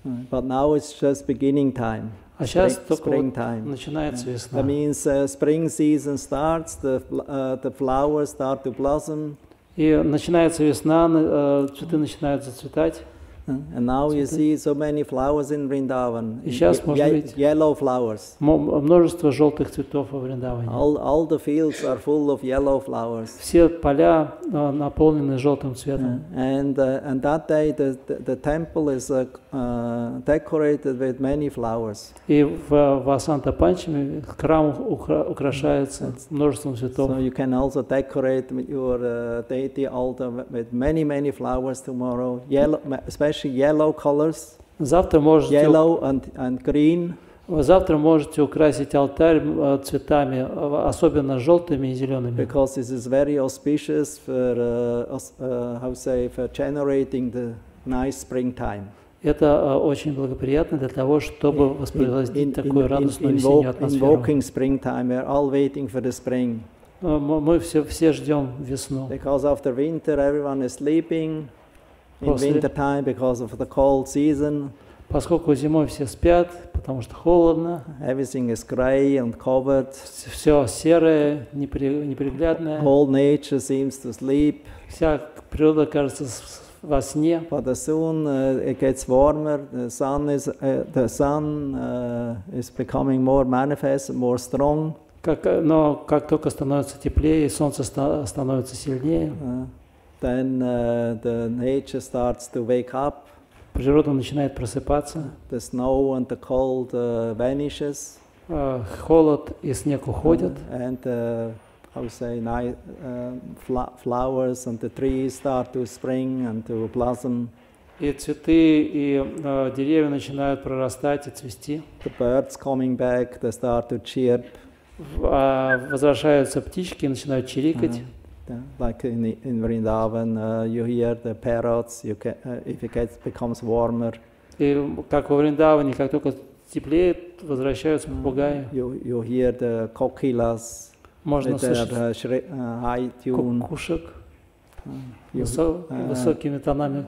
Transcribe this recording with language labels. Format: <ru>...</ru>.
<en>But now it's just beginning time.</en> <ru>А сейчас только начинается весна.</ru> <en>That means spring season starts, the flowers start to blossom.</en> <ru>И начинается весна, цветы начинают зацветать.</ru> <en>And now you see so many flowers in Vrindavan.</en> <ru>И сейчас можно видеть</ru> <en>yellow flowers.</en> <ru>Множество желтых цветов во Вриндаване.</ru> <en>All the fields are full of yellow flowers.</en> <ru>Все поля наполнены желтым цветом.</ru> <en>And that day the temple is decorated with many flowers.</en> <ru>И в Васанта Панчами храм украшается множеством цветов.</ru> <en>So you can also decorate your deity altar with many flowers tomorrow. Yellow, especially yellow colors.</en> <ru>Завтра можете</ru> <en>yellow and green.</en> <ru>Завтра можете украсить алтарь цветами, особенно желтыми и зелеными.</ru> <en>Because this is very auspicious for for generating the nice springtime.</en> <ru>Это очень благоприятно для того, чтобы воспроизводить такую радостную весеннюю атмосферу.</ru> <en>Invoking springtime, we are all waiting for the spring.</en> <ru>Мы все ждем весну.</ru> <en>Because after winter everyone is sleeping. In winter time because of the cold season.</en> <ru>Поскольку зимой все спят, потому что холодно,</ru> <en>everything is grey and covered,</en> <ru>все серое, неприглядное,</ru> <en>whole nature seems to sleep,</en> <ru>вся природа кажется во сне.</ru> <en>but as soon it gets warmer, the sun is becoming more manifest, more strong.</en> <ru>Но как только становится теплее и солнце становится сильнее,</ru> <en>Then the nature starts to wake up.</en> <ru>природа начинает просыпаться,</ru> <en>The snow and the cold vanishes,</en> <ru>холод и снег уходят,</ru> <en>and I would say flowers and the trees start to spring and to blossom.</en> <ru>и цветы, и деревья начинают прорастать и цвести.</ru> <en>The birds coming back, they start to chirp.</en> <ru>Возвращаются птички и начинают чирикать.</ru> <en>Like in Vrindavan, you hear the parrots. If it becomes warmer,</en> <ru>И как во Вриндаване, как только теплеет, возвращаются попугаи.</ru> <en>you hear the kokilas</en> <ru>Можно</ru> <en>with their</en> <ru>слышать</ru> <en>high tune.</en> <ru>кукушек высокими тонами</ru>